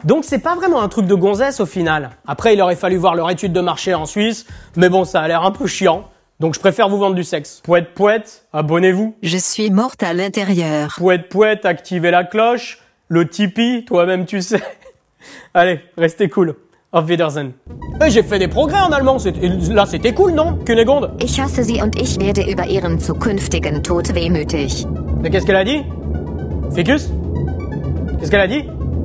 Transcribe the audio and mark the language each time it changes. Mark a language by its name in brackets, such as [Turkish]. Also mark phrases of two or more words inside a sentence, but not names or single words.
[French] Donc c'est pas vraiment un truc de gonzesse au final. Après, il aurait fallu voir leur étude de marché en Suisse, mais bon, ça a l'air un peu chiant. Donc je préfère vous vendre du sexe. Pouette pouette, abonnez-vous. Je suis morte à l'intérieur. Pouette pouette, activez la cloche. Le Tipeee, toi-même tu sais. Allez, restez cool. [German] Auf Wiedersehen. [French] Mais j'ai fait des progrès en allemand. Là, c'était cool, non, Cunégonde? [German] Ich hasse sie und ich werde über ihren zukünftigen Tod wehmütig. [French] Mais qu'est-ce qu'elle a dit? Ficus? Qu'est-ce qu'elle a dit?